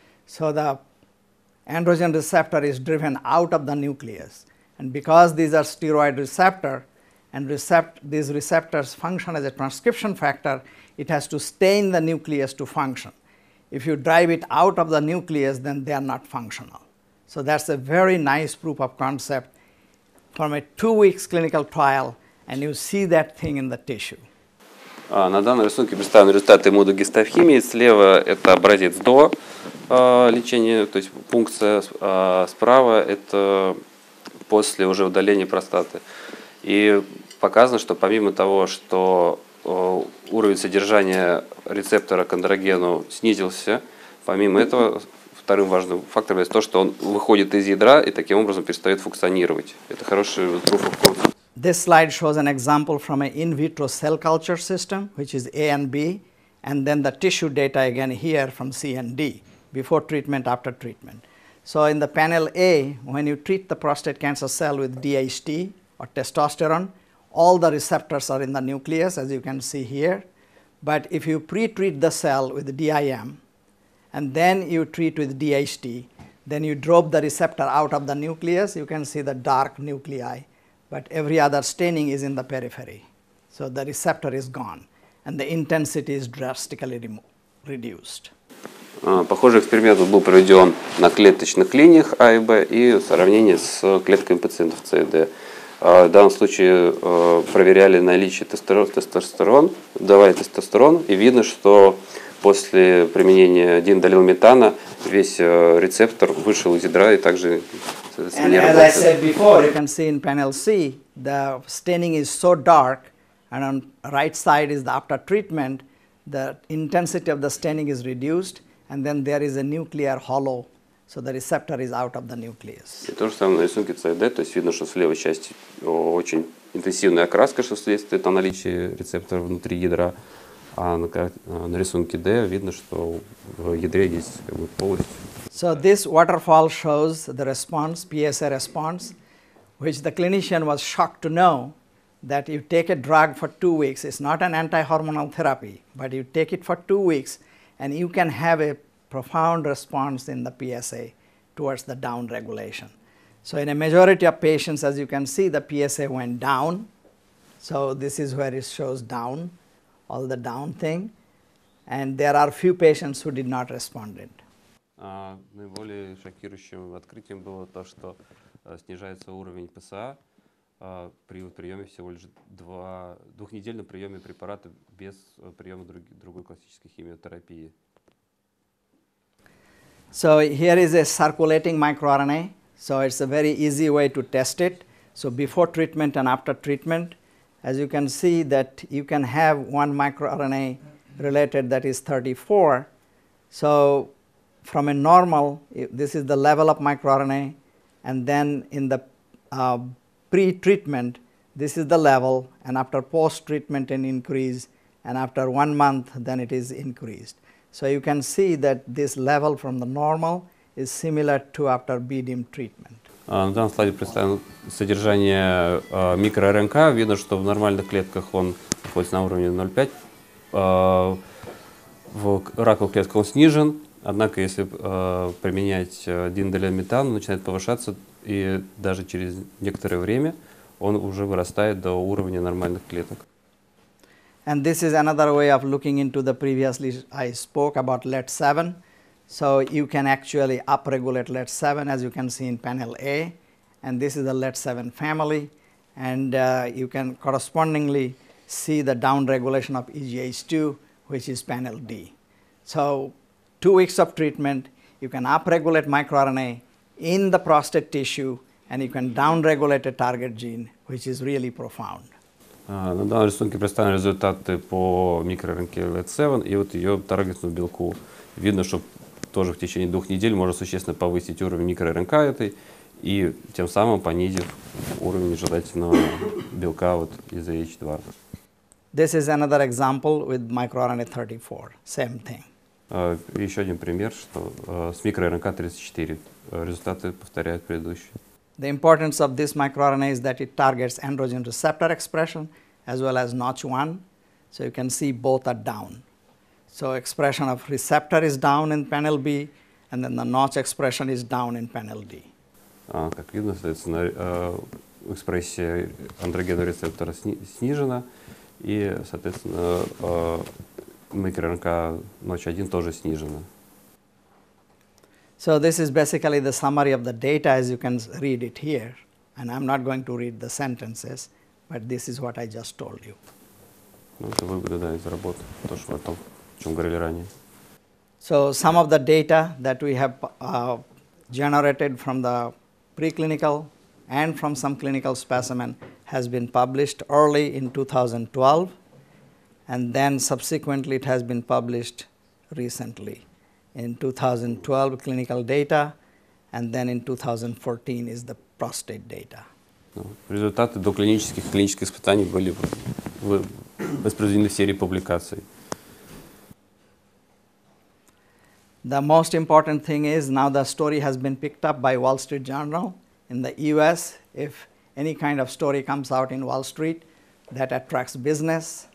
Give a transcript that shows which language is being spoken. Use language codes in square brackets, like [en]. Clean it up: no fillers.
[en] So the androgen receptor is driven out of the nucleus, and because these are steroid receptor and these receptors function as a transcription factor, it has to stay in the nucleus to function. If you drive it out of the nucleus, then they are not functional. So that's a very nice proof of concept from a 2 weeks clinical trial, and you see that thing in the tissue. [ru] На данном рисунке представлены результаты иммуногистохимии. Слева это образец до лечения, то есть пункция, справа это после уже удаления простаты. И показано, что помимо того, что уровень содержания рецептора к андрогену снизился, помимо этого вторым важным фактором есть то, что он выходит из ядра и таким образом перестает функционировать. Это хороший [en] proof of concept. This slide shows an example from an in vitro cell culture system, which is A and B, and then the tissue data again here from C and D, before treatment, after treatment. So in the panel A, when you treat the prostate cancer cell with DHT or testosterone, all the receptors are in the nucleus, as you can see here. But if you pre-treat the cell with DIM, and then you treat with DHT, then you drop the receptor out of the nucleus, you can see the dark nuclei, but every other staining is in the periphery. So the receptor is gone, and the intensity is drastically reduced. [ru] Похожий эксперимент был проведен на клеточных линиях А и Б и сравнение с клетками пациентов С и Д. В данном случае проверяли наличие тестостерона, давали тестостерон, и видно, что после применения дииндолилметана весь рецептор вышел из ядра и также не работает. [en] As I said before, you can see in panel C, the staining is so dark, and on right side is the after treatment, the intensity of the staining is reduced, and then there is a nuclear hollow, so the receptor is out of the nucleus. [ru] И то же самое на рисунке СД, то есть видно, что с левой части очень интенсивная окраска, что следствие наличия рецептора внутри ядра, а на рисунке D видно, что в ядре есть как бы полость. [en] So this waterfall shows the response, PSA response, which the clinician was shocked to know that you take a drug for 2 weeks. It's not an anti-hormonal therapy, but you take it for 2 weeks, and you can have a profound response in the PSA towards the down regulation. So in a majority of patients, as you can see, the PSA went down. So this is where it shows down, all the down thing. And there are few patients who did not respond. [ru] Наиболее шокирующим открытием было то, что снижается уровень ПСА при приеме всего лишь двухнедельном приеме препарата без приема другой классической химиотерапии. [en] So here is a circulating microRNA. So it's a very easy way to test it. So before treatment and after treatment, as you can see that you can have one microRNA related that is 34. So from a normal, this is the level of microRNA, and then in the pre-treatment, this is the level, and after post-treatment an increase, and after 1 month then it is increased. So you can see that this level from the normal is similar to after BDIM treatment. [ru] На данном слайде представлено содержание микро-РНК. Видно, что в нормальных клетках он находится на уровне 0,5. В раковых клетках он снижен. Однако, если применять дииндолилметан, он начинает повышаться, и даже через некоторое время он уже вырастает до уровня нормальных клеток. [en] And this is another way of looking into the previously I spoke about LET7. So you can actually upregulate LET7, as you can see in panel A, and this is the LET7 family, and you can correspondingly see the downregulation of EGH2, which is panel D. So 2 weeks of treatment, you can upregulate microRNA in the prostate tissue, and you can downregulate a target gene, which is really profound. [ru] На данном рисунке представлены результаты по микро-РНК LED7 и вот ее таргетному белку. Видно, что тоже в течение 2 недель можно существенно повысить уровень микро-РНК этой и тем самым понизив уровень желательного белка вот из EGH2. [en] This is another example with microRNA 34, same thing. [ru] Еще один пример, что с микро-РНК-34 результаты повторяют предыдущие. [en] The importance of this microRNA is that it targets androgen receptor expression as well as Notch1. So you can see both are down. So expression of receptor is down in panel B, and then the Notch expression is down in panel D. [ru] Как видно, соответственно, экспрессия андрогенного рецептора снижена, и, соответственно, микро-РНК Notch1 тоже снижена. [en] So this is basically the summary of the data as you can read it here. And I'm not going to read the sentences, but this is what I just told you. [ru] Ну, это выводы, да, из работы, то, что о том, о чем говорили ранее. [en] So some of the data that we have generated from the preclinical and from some clinical specimen has been published early in 2012, and then subsequently it has been published recently. In 2012 clinical data, and then in 2014 is the prostate data. [ru] Результаты доклинических и клинических испытаний были воспроизведены в серии публикаций. [en] The most important thing is now the story has been picked up by Wall Street Journal. In the US, if any kind of story comes out in Wall Street, that attracts business.